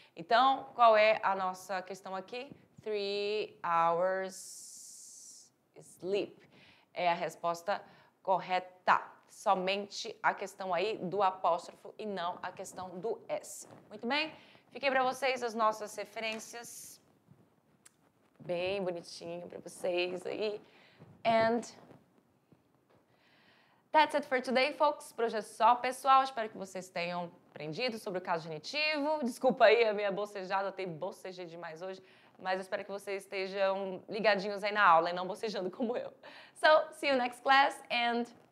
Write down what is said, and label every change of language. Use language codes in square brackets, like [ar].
[pt] Então, qual é a nossa questão aqui? 3 hours sleep. É a resposta correta. Somente a questão aí do apóstrofo e não a questão do S. Muito bem? Fiquei para vocês as nossas referências. Bem bonitinho para vocês aí. [en] And that's it for today, folks. [pt] Por hoje é só, pessoal. Espero que vocês tenham aprendido sobre o caso genitivo. Desculpa aí a minha bocejada, eu tenho bocejei demais hoje. Mas eu espero que vocês estejam ligadinhos aí na aula e não bocejando como eu. [en] So, see you next class and